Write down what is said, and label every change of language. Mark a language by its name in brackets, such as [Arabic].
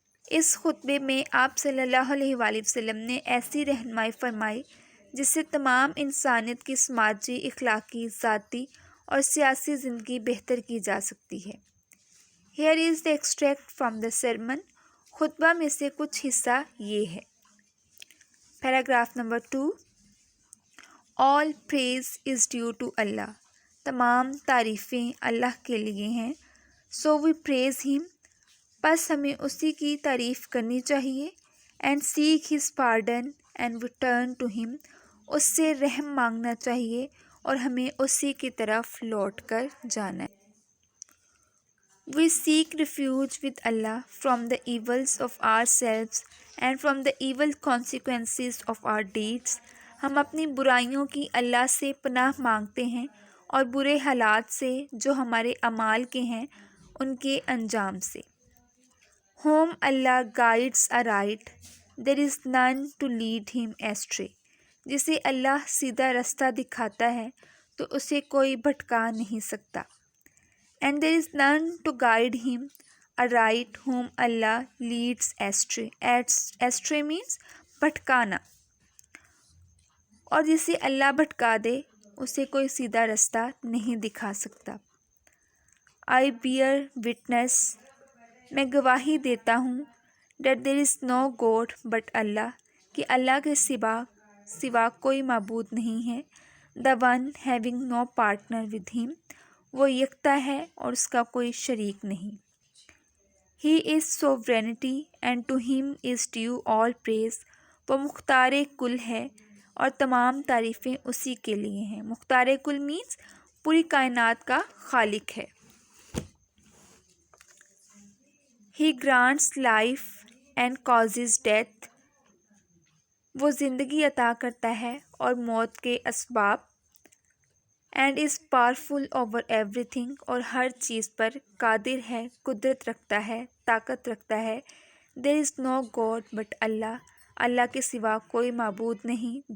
[Urdu] اس خطبے میں آپ صلی اللہ علیہ وآلہ وسلم نے ایسی رہنمائی فرمائی جس سے تمام انسانیت کی سماجی، اخلاقی، ذاتی اور سیاسی زندگی بہتر کی جا سکتی ہے. [English] Here is the extract from the sermon. [Urdu] خطبہ میں سے کچھ حصہ یہ ہے. [English] Paragraph number 2. All praise is due to Allah. [Urdu] تمام تعریفیں اللہ کے لیے ہیں. [English] So we praise him. [Urdu] پس ہمیں اسی کی تعریف کرنی چاہیے. [English] And seek his pardon and return to him. [Urdu] اس سے رحم مانگنا چاہیے اور ہمیں اسی کی طرف لوٹ کر جانا ہے. [English] We seek refuge with Allah from the evils of ourselves and from the evil consequences of our deeds. [Urdu] ہم اپنی برائیوں کی اللہ سے پناہ مانگتے ہیں اور برے حالات سے جو ہمارے اعمال کے ہیں ان کے انجام سے. [English] Whom Allah guides aright, there is none to lead him astray. [Urdu] جسے اللہ سیدھا رستہ دکھاتا ہے تو اسے کوئی بھٹکا نہیں سکتا. [English] And there is none to guide him aright whom Allah leads astray. Astray means بھٹکانا. [Urdu] اور جسے اللہ بھٹکا دے اسے کوئی سیدھا رستہ نہیں دکھا سکتا. [English] I bear witness, [Urdu] میں گواہی دیتا ہوں [English] that there is no God but Allah, [Urdu] کہ اللہ کے سوا کوئی معبود نہیں ہے. [English] the one having no partner with him, [Urdu] وہ یکتا ہے اور اس کا کوئی شریک نہیں. [English] he is sovereignty and to him is due all praise, [Urdu] وہ مختار کل ہے اور تمام تعریفیں اسی کے لیے ہیں. مختار کل مینس پوری کائنات کا خالق ہے. [English] he grants life and causes death, [Urdu] وہ زندگی عطا کرتا ہے اور موت کے اسباب. [English] and is powerful over everything, [Urdu] اور ہر چیز پر قادر ہے، قدرت رکھتا ہے، طاقت رکھتا ہے. [English] there is no God but Allah, [Urdu] اللہ کے سوا کوئی معبود نہیں.